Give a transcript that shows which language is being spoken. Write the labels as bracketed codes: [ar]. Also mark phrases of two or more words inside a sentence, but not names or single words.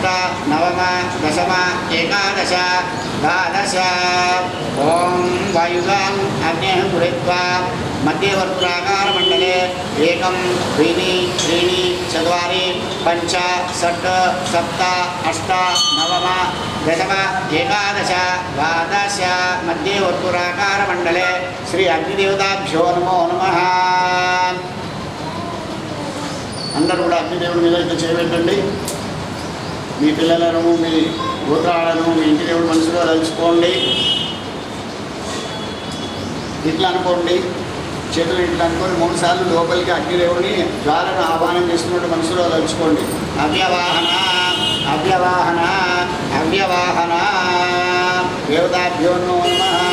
[sa] नवम दशम एकादश द्वादश ओम वायुगाम् अग्नेः गृहीत्वा मध्यवर्तुलाकारमण्डले एकं द्वीनि त्रीणि चत्वारि पञ्च षट् सप्त अष्ट नवम दशम एकादश द्वादश मध्यवर्तुलाकारमण्डले श्री अग्निदेवताभ्यो नमो नमः [te] అందరూ కూడా అగ్నిదేవుడి మీద ఇట్లా చేయబెట్టండి మీ పిల్లలను మీ గోత్రాలను మీ ఇంటి దేవుడు మనసులో తలుచుకోండి ఇట్లా అనుకోండి చేతులు ఇట్లా అనుకొని 3 సార్లు లోపలికి అగ్నిదేవుని జ్వాలను ఆహ్వానం చేస్తున్నట్టు మనసులో తలుచుకోండి [sa] అవ్యవాహన అవ్యవాహన అవ్యవాహన దేవతాభ్యో నమః